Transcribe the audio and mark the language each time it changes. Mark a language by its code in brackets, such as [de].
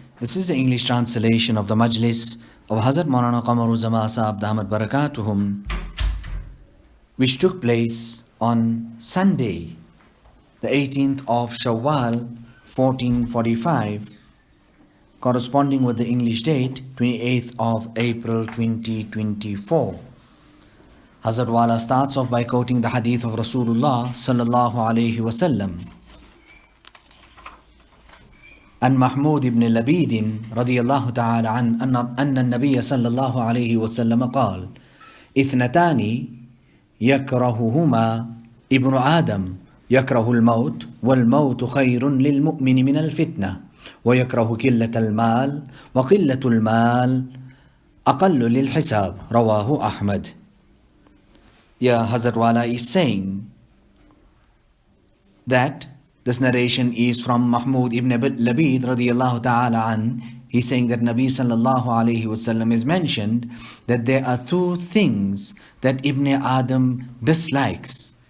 [en] This is the English translation of the Majlis of Hazrat Maulana Qamar Uzzaman Saheb Ahmad Barakatuhum, which took place on Sunday, the 18th of Shawwal, 1445, corresponding with the English date, 28th of April 2024. Hazrat Wala starts off by quoting the hadith of Rasulullah sallallahu alayhi wasallam. [ar] عن محمود بن لبيد رضي الله تعالى عنه أن النبي صلى الله عليه وسلم قال: اثنتان يكرههما ابن آدم، يكره الموت، والموت خير للمؤمن من الفتنة، ويكره قلة المال، وقلة المال أقل للحساب. رواه أحمد. [en] Yeah, Hazrat Wala is saying that this narration is from Mahmud ibn Labid radiyallahu ta'ala an. He's saying that Nabi sallallahu alayhi wasallam is mentioned that there are two things that Ibn Adam dislikes.